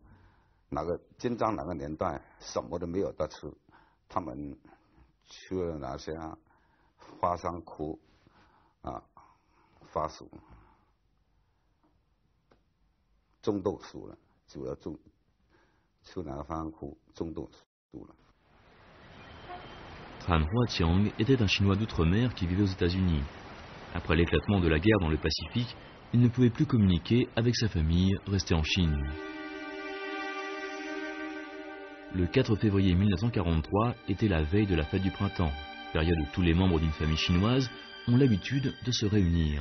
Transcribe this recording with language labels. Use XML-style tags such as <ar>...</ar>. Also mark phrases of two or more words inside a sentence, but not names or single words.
<zh>那个金章那个年代什么都没有得吃，他们吃了那些花生苦发暑，中毒死了，主要吃那个花生苦中毒死了。</zh> <fr>Tran Hoa Chiang était un Chinois d'outre-mer qui vivait aux États-Unis. Après l'éclatement de la guerre dans le Pacifique, il ne pouvait plus communiquer avec sa famille restée en Chine. Le 4 février 1943 était la veille de la fête du printemps, période où tous les membres d'une famille chinoise ont l'habitude de se réunir.</fr>